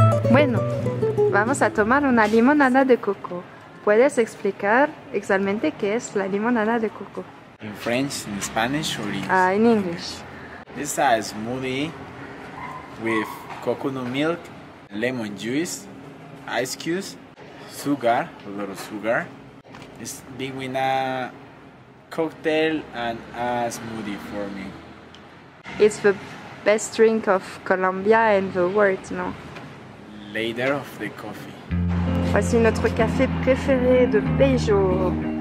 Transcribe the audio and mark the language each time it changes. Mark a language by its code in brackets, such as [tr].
[es] Bueno, vamos a tomar una limonada de coco. ¿Puedes explicar exactamente qué es la limonada de coco? [en] In French, in Spanish, or in... In English. It's a smoothie with coconut milk, lemon juice, ice cubes, sugar, a lot of sugar. It's between a cocktail and a smoothie for me. It's the best drink of Colombia and the world, no? Later of the coffee. [fr] Voici notre café préféré de Beijo.